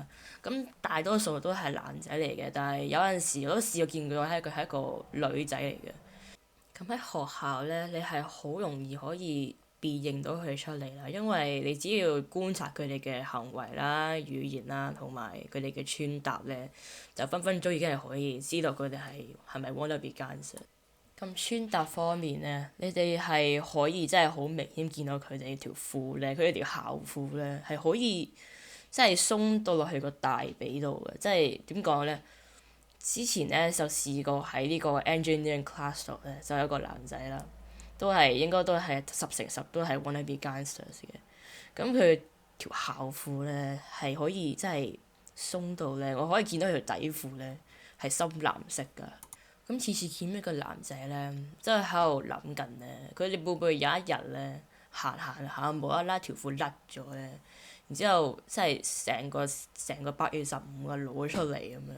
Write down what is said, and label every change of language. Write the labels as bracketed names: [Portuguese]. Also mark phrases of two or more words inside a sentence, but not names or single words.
[Cantonese] 咁大多數都係男仔嚟嘅，但係有陣時我都試過見過佢係一個女仔嚟嘅。咁喺學校咧，你係好容易可以辨認到佢哋出嚟啦，因為你只要觀察佢哋嘅行為啦、語言啦，同埋佢哋嘅穿搭咧，就分分鐘已經係可以知道佢哋係咪 [English] wanna be gangster。 [Cantonese] 咁穿搭方面咧，你哋係可以真係好明顯見到佢哋條褲咧，佢哋條校褲咧係可以真係鬆到落去個大髀度嘅，即係點講咧？之前咧就試過喺呢個 [English] engineering class [Cantonese] 度咧，就有一個男仔啦，應該都係10成10都係 [English] wanna be gangsters [Cantonese] 嘅。咁佢條校褲咧係可以真係鬆到咧，我可以見到佢條底褲咧係深藍色㗎。咁次次見呢個男仔咧，真係喺度諗緊咧，佢哋會唔會有一日咧行下無啦啦條褲甩咗咧，然之後真係成個8月15露咗出嚟咁樣。